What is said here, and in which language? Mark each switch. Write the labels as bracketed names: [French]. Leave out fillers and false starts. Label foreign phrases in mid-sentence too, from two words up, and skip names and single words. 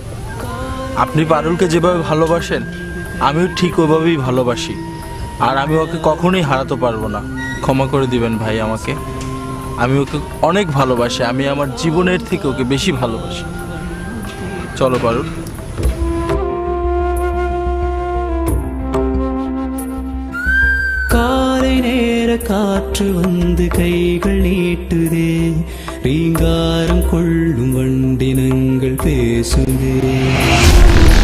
[Bangla] আপনি পারুলকে যেভাবে ভালোবাসেন আমিও ঠিক ওইভাবেই ভালোবাসি, আর আমি ওকে কখনোই হারাতে পারবো না। ক্ষমা করে দিবেন ভাই আমাকে। আমি ওকে অনেক ভালোবাসি, আমি আমার জীবনের থেকে ওকে বেশি ভালোবাসি। চলো পারুল। [Tamil] காலை நேர காற்று வந்து கைகள் நீட்டுதே, ரீங்காரம் கொள்ளும் வண்டினங்கள் பேசுதே.